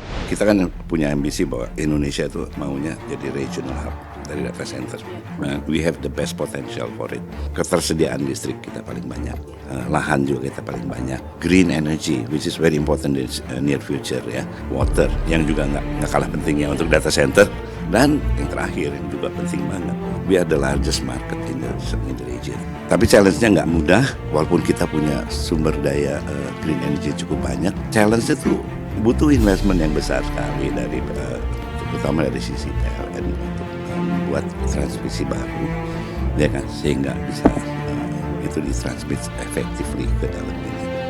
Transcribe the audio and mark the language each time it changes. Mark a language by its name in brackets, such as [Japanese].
[Indonesian] Kita kan punya ambisi bahwa Indonesia itu maunya jadi regional hub dari data center. [English] We have the best potential for it. [Indonesian] Ketersediaan listrik kita paling banyak, lahan juga kita paling banyak. [English] Green energy, which is very important in near future ya. [Indonesian] Water, yang juga nggak kalah pentingnya untuk data center. Dan yang terakhir yang juga penting banget, [English] we are the largest market in the region. [Indonesian] Tapi challenge-nya nggak mudah, walaupun kita punya sumber daya green energy cukup banyak. Challenge-nya tuh butuh investment yang besar sekali dari terutama dari sisi PLN untuk membuat transmisi baru, ya kan, sehingga bisa itu ditransmit effectively ke dalam ini.